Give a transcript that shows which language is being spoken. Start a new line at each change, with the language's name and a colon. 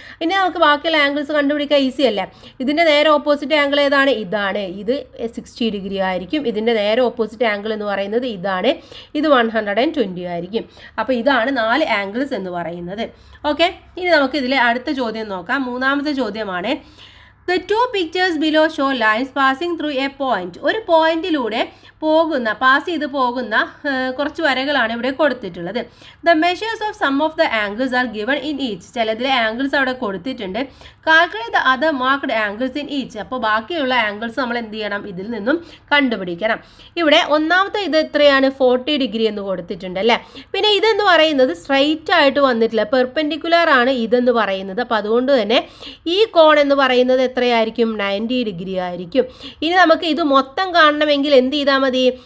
Malayalam: ഇനി നമുക്ക് ബാക്കിയുള്ള ആംഗിൾസ് കണ്ടുപിടിക്കാൻ ഈസി അല്ലേ. ഇതിൻ്റെ നേരെ ഓപ്പോസിറ്റ് ആംഗിൾ ഏതാണ്? ഇതാണ്. ഇത് 60 ഡിഗ്രി ആയിരിക്കും. ഇതിൻ്റെ നേരെ ഓപ്പോസിറ്റ് ആംഗിൾ എന്ന് പറയുന്നത് ഇതാണ്. ഇത് 120 ആയിരിക്കും. അപ്പോൾ ഇതാണ് 4 ആംഗിൾസ് എന്ന് പറയുന്നത്. ഓക്കെ, ഇനി നമുക്ക് ഇതിലെ അടുത്ത ചോദ്യം നോക്കാം. മൂന്നാമത്തെ ചോദ്യമാണ്,
English: The two pictures below show lines passing through a point.
Malayalam: ഒരു പോയിന്റിലൂടെ പാസ് ചെയ്ത് പോകുന്ന കുറച്ച് വരകളാണ് ഇവിടെ കൊടുത്തിട്ടുള്ളത്.
English: The measures of some of the angles are given in each.
Malayalam: ചിലതിലെ angles അവിടെ കൊടുത്തിട്ടുണ്ട്.
English: Calculate the other marked angles in each.
Malayalam: അപ്പോൾ ബാക്കിയുള്ള ആംഗിൾസ് നമ്മൾ എന്ത് ചെയ്യണം? ഇതിൽ നിന്നും കണ്ടുപിടിക്കണം. ഇവിടെ ഒന്നാമത്തെ ഇത് എത്രയാണ്? 40 ഡിഗ്രി എന്ന് കൊടുത്തിട്ടുണ്ട് അല്ലേ. പിന്നെ ഇതെന്ന് പറയുന്നത് സ്ട്രൈറ്റ് ആയിട്ട് വന്നിട്ടില്ല, പെർപെൻഡിക്കുലർ ആണ് ഇതെന്ന് പറയുന്നത്. അപ്പോൾ അതുകൊണ്ട് തന്നെ ഈ കോൺ എന്ന് പറയുന്നത് എത്രയായിരിക്കും? 90 ഡിഗ്രി ആയിരിക്കും. ഇനി നമുക്ക് ഇത് മൊത്തം കാണണമെങ്കിൽ എന്ത് ചെയ്താൽ മതി?